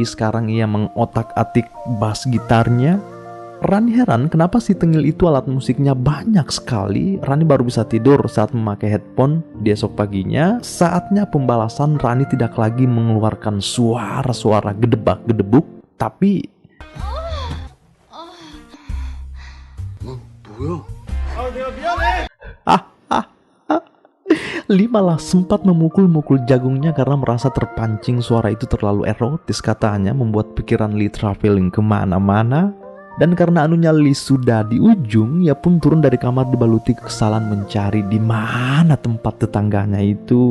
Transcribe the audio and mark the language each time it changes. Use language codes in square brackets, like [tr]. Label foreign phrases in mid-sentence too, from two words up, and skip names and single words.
[id] Sekarang ia mengotak-atik bass gitarnya. Rani heran kenapa si tengil itu alat musiknya banyak sekali. Rani baru bisa tidur saat memakai headphone. Di esok paginya, saatnya pembalasan. Rani tidak lagi mengeluarkan suara-suara gedebak-gedebuk, tapi [ko] 뭐야? 아 내가 미안해. [id] Lee malah sempat memukul-mukul jagungnya karena merasa terpancing. Suara itu terlalu erotis katanya, membuat pikiran Lee traveling kemana-mana. Dan karena anunya Lee sudah di ujung, ia pun turun dari kamar dibaluti kekesalan mencari di mana tempat tetangganya itu.